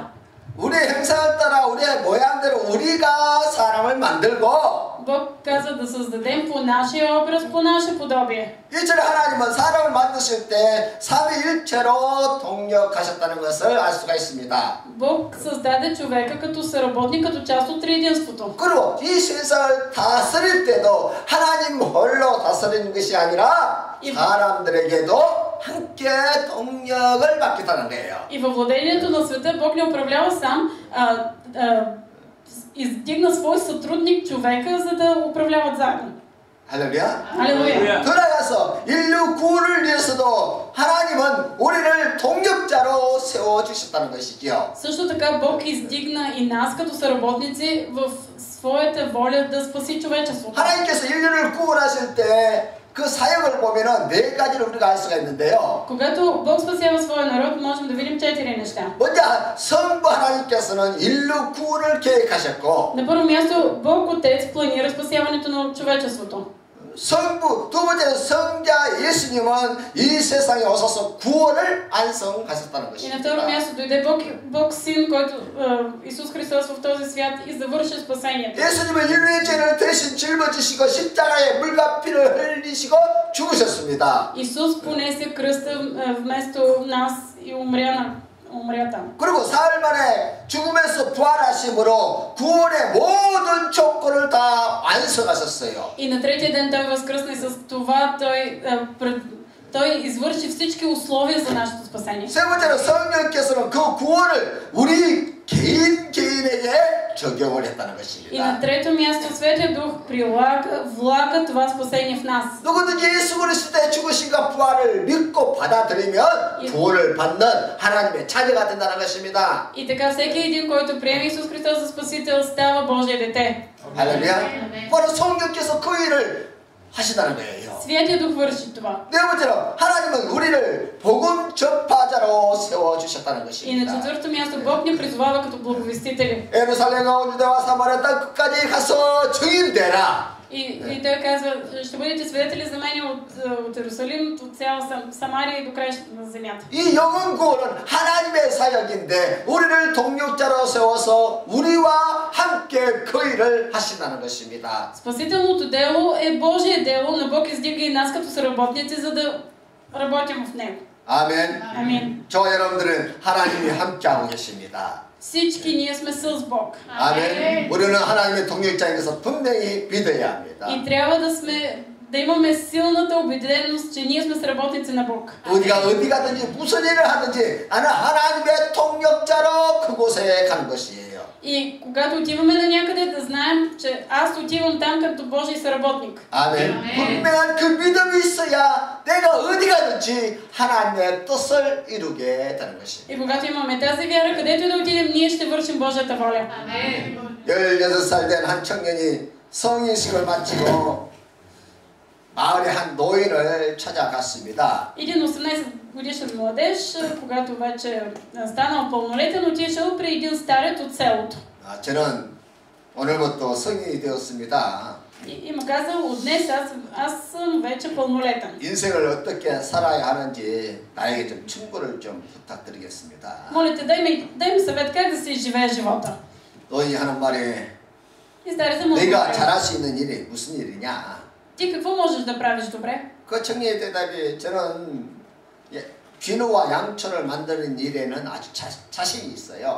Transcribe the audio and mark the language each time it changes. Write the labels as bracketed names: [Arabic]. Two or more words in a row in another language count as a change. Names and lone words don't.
[Korean] 우리의 형상을 따라 우리의 모양대로 우리가 사람을 만들고 [Bulgarian] Бог каза да създадем по нашия образ, по наше подобие. [Korean] 일절에 하나님은 사람을 만드실 때 삼위일체로 동력하셨다는 것을 알 수가 있습니다. [Bulgarian] Бог създаде човека като съработник, като част от триединството. [Korean] 그리고 이 세상을 다스릴 때도 하나님 홀로 다스리는 것이 아니라 사람들에게도 함께 동력을 받겠다는 거예요. [Bulgarian] И във владението на света Бог не управлява сам, издигна свой сътрудник човека, за да управляват заедно. [Korean] 할렐루야. [Bulgarian] Алелуя! [Korean] 돌아가서 인류 구원을 위해서도 하나님은 우리를 동력자로 세워주셨다는 것이지요. [Bulgarian] Също така Бог издигна и нас като съработници в своята воля да спаси човечеството. [Korean] 하나님께서 인류를 구원하실 때 그 사역을 보면은 네 가지를 우리가 알 수가 있는데요. [Bulgarian] Когато Бог спасява своя народ, можем да видим 4 неща. [Korean] 먼저 성부 하나님께서는 인류 구원을 계획하셨고 [Bulgarian] На първо място, Бог Отец планира спасяването на човечеството. [Korean] 성부, 두 번째는 성자 예수님은 이 세상에 오셔서 구원을 완성하셨다는 [Bulgarian] И на второ [Korean] 것입니다. [Bulgarian] място дойде Бог Син, който Исус Христос в този свят и завърши спасението. [Korean] 예수님은 인류의 죄를 대신 짊어지시고 십자가에 물과 피를 흘리시고 죽으셨습니다. [Bulgarian] Исус понесе кръста вместо нас и умря там. [Korean] 그리고 사흘 만에 죽음에서 부활하심으로 구원의 모든 조건을 다 완성하셨어요. [Bulgarian] И на третия ден той възкръсна и с това той извърши всички условия за нашето спасение. [Korean] 세 번째로 성령께서는 그 구원을 우리 개인에게 적용을 했다는 [Bulgarian] И на [Korean] 것입니다. [Bulgarian] трето място Светия Дух влага това спасение в нас. [Korean] 누구든지 예수 그리스도의 죽으심과 부활을 믿고 받아들이면 구원을 받는 하나님의 자녀가 된다는 것입니다. [Bulgarian] И така всеки един, който приеме Исус Христос за Спасител, става Божие дете. [Korean] 할렐루야. 바로 성령께서 그 일을 하시다는 거예요. [Bulgarian] Святия Дух върши това. [Korean] 네 번째로 하나님은 우리를 복음 전파자로 세워주셨다는 [Bulgarian] И на [Korean] 것입니다. [Bulgarian] четвърто място Бог ни призовава като благовестители. [Korean] 예루살렘과 온 유대와 사마리아 땅 끝까지 가서 증인되라. [Bulgarian] И той казва, ще бъдете свидетели за мен от Иерусалим, от цяла Самария и до краищата на земята. [Korean] 이 영혼 구원은 하나님의 사역인데 우리를 동력자로 세워서 우리와 함께 그 일을 하신다는 것입니다. [Bulgarian] Спасителното дело е Божие дело, но Бог издига и нас като съработници, за да работим в него. [Korean] 아멘. [Bulgarian] Амин. [Korean] 저 여러분들은 하나님이 함께하고 계십니다. [Bulgarian] Всички ние сме с Бог. [Korean] 아멘. 우리는 하나님의 동력자인 것을 분명히 믿어야 합니다. [Bulgarian] И трябва да имаме силната убеденост, че ние сме сработници на Бог. [Korean] 우리가 어디 가든지 무슨 일을 하든지 나는 하나님의 동력자로 그곳에 가는 것이에요. [Bulgarian] И когато отиваме на някъде, да знаем, че аз отивам там като Божий съработник. [Korean] 아멘. 분명한 그 믿음이 있어야 내가 어디 가든지 하나님의 뜻을 이루게 되는 것입니다. [Bulgarian] И когато имаме тази вяра, където и да отидем, ние ще вършим Божията воля. [Korean] 16살 된 한 청년이 성인식을 마치고 마을의 한 노인을 찾아갔습니다. [Bulgarian] Един 18-годишен младеж, когато вече станал пълнолетен, отишъл при един старец от селото. [Korean] 저는 오늘부터 성인이 되었습니다. [Bulgarian] И му казал, от днес аз съм вече пълнолетен. [Korean] 인생을 어떻게 살아야 하는지 나에게 좀 충고를 좀 부탁드리겠습니다. [Bulgarian] Моля те, дай ми съвет как да си живее живота. [Korean] 노인이 하는 말이 [Bulgarian] И старецът му [Korean] 내가 [Bulgarian] отговаря, [Korean] 잘할 수 있는 일이 무슨 일이냐? [Bulgarian] ти какво можеш да правиш добре? [Korean] 그 청년의 대답이 저는 비누와 양초를 만드는 일에는 아주 자신이 있어요.